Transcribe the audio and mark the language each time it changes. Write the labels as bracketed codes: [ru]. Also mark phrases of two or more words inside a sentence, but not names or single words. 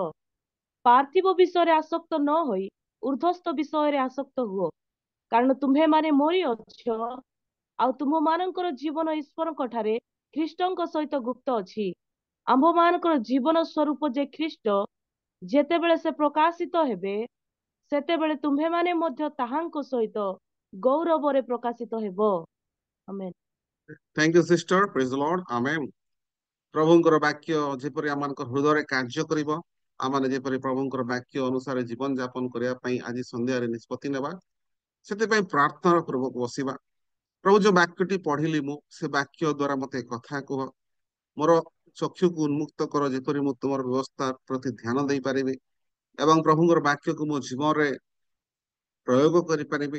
[or] ପାର୍ଥିବ ବିଷୟରେ ଆସକ୍ତ ନ ହୋଇ ଊର୍ଦ୍ଧ୍ୱସ୍ଥ ବିଷୟରେ ଆସକ୍ତ ହୁଅ, କାରଣ ତୁମ୍ଭେମାନେ ମରିଅଛ, ଆଉ ତୁମମାନଙ୍କର ଜୀବନ ଈଶ୍ୱରଙ୍କ ଠାରେ ଖ୍ରୀଷ୍ଟଙ୍କ ସହିତ ଗୁପ୍ତ ଅଛି। ଆମ୍ଭମାନଙ୍କର ଜୀବନ ସ୍ୱରୂପ ଯେ ଖ୍ରୀଷ୍ଟ, ଯେତେବେଳେ ସେ ପ୍ରକାଶିତ ହେବେ, ସେତେବେଳେ ତୁମ୍ଭେମାନେ ମଧ୍ୟ ତାହାଙ୍କ ସହିତ ଗୌରବରେ ପ୍ରକାଶିତ ହେବ। ଆମେନ୍। [en] Thank you sister, praise the Lord, amen। [or] ପ୍ରଭୁଙ୍କର ବାକ୍ୟ ଯେପରି ଆମମାନଙ୍କ ହୃଦୟରେ କାର୍ଯ୍ୟ କରିବ, ଆମେ ଯେପରି ପ୍ରଭୁଙ୍କର ବାକ୍ୟ ଅନୁସାରେ ଜୀବନ ଯାପନ କରିବା ପାଇଁ ଆଜି ସନ୍ଧ୍ୟାରେ ନିଷ୍ପତ୍ତି ନେବା, ସେଥିପାଇଁ ପ୍ରାର୍ଥନା ପୂର୍ବକ ବସିବା। ପ୍ରଭୁ ଯୋଉ ବାକ୍ୟଟି ପଢିଲି ମୁଁ, ସେ ବାକ୍ୟ ଦ୍ଵାରା ମତେ କଥା କୁହ, ମୋର ଚକ୍ଷୁକୁ ଉନ୍ମୁକ୍ତ କର, ଯେପରି ମୁଁ ତୁମର ବ୍ୟବସ୍ଥା ପ୍ରତି ଧ୍ୟାନ ଦେଇପାରିବି ଏବଂ ପ୍ରଭୁଙ୍କର ବାକ୍ୟକୁ ମୋ ଜୀବନରେ ପ୍ରୟୋଗ କରିପାରିବି।